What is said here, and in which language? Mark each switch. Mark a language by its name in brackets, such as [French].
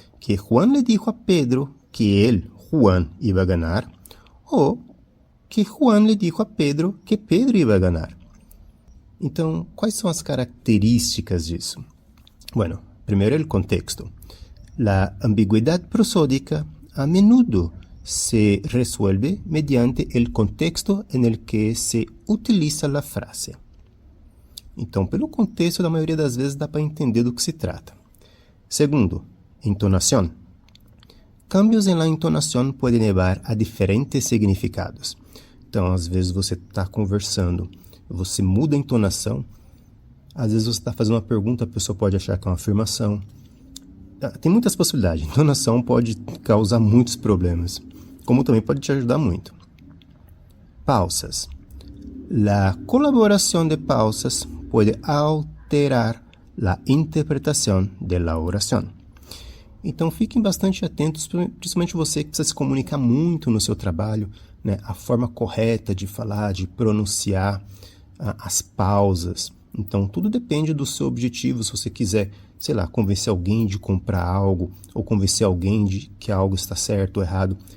[Spanish] Que Juan le dijo a Pedro que él, Juan, iba a ganar. Ou que Juan le dijo a Pedro que Pedro iba a ganar. [Portuguese] Então, quais são as características disso? [Spanish] Bueno, primeiro el contexto. La ambigüedad prosódica a menudo se resuelve mediante el contexto en el que se utiliza la frase. [Portuguese] Então, pelo contexto, da maioria das vezes dá para entender do que se trata. Segundo, entonação. [Spanish] cambios en la entonación pueden llevar a diferentes significados. [Portuguese] Então, às vezes você está conversando, você muda a entonação, às vezes você está fazendo uma pergunta, a pessoa pode achar que é uma afirmação. Tem muitas possibilidades. Entonação pode causar muitos problemas, como também pode te ajudar muito. Pausas. [Spanish] La colaboración de pausas puede alterar la interpretación de la oración. [Portuguese] Então, fiquem bastante atentos, principalmente você que precisa se comunicar muito no seu trabalho, né? A forma correta de falar, de pronunciar, as pausas. Então, tudo depende do seu objetivo. Se você quiser, sei lá, convencer alguém de comprar algo, ou convencer alguém de que algo está certo ou errado.